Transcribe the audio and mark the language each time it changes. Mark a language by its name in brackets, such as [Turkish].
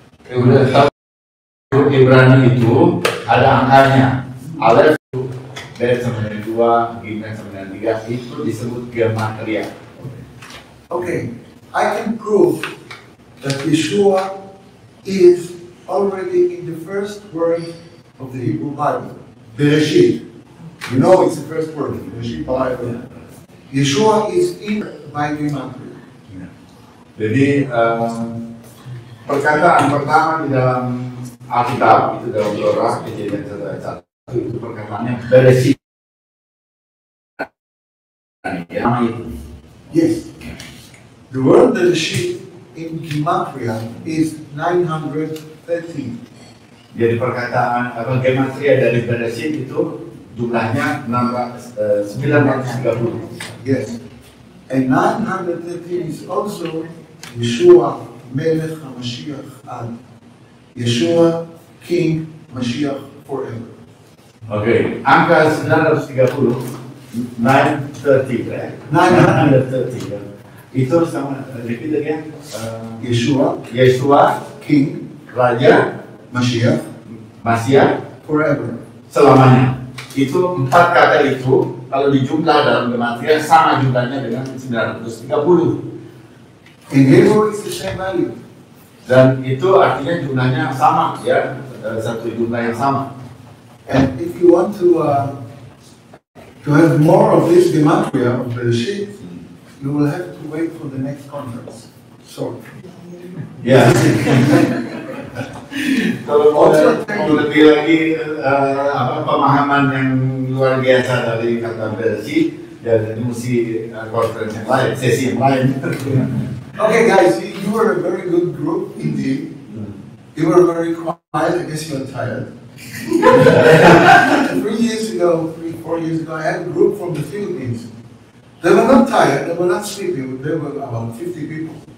[Indonesian] Udah tahu Ibrani itu ada angkanya. Alef dari 92, Gimna 93 itu disebut Gematria. [English] Okay. I can prove that Yeshua is already in the first word of the Hebrew Bible, Bereshit. You know it's the first word, Bereshit Bible. Yeshua is in by Gematria. [Indonesian] Jadi perkataan pertama di dalam Alkitab itu dalam Torah Kejadian 1 ayat 1 itu perkataannya bersih. [English] Yes. The word bereshit in Gematria is 913. [Indonesian] Jadi perkataan atau gematria dari bereshit itu jumlahnya 930. [English] Yes. And 913 is also Yeshua, [Hebrew] Melech HaMashiach Ad. [English] Yeshua, King, Mashiach forever. [Indonesian] Oke, angka 930, 930, right? 930. Itu sama, [English] repeat again. Yeshua, King, Raja, Mashiach, [Indonesian] forever, selamanya. Itu 4 kata itu kalau dijumlah dalam gematria sama jumlahnya dengan 930. [English] In Hebrew it's the same value. [Indonesian] Dan itu artinya jumlahnya sama, ya, satu jumlah yang sama. [English] And if you want to have more of this gematria of Bereshit, you will have to wait for the next conference. Sorry. [Indonesian] Ya. Kalau mau lebih lagi pemahaman yang luar biasa dari kata Bereshit, ya ini mesti conference yang lain, sesi yang lain. [English] Okay, guys, you were a very good group indeed. You were very quiet. I guess you were tired. 3 years ago, 4 years ago, I had a group from the Philippines. They were not tired. They were not sleeping. There were about 50 people.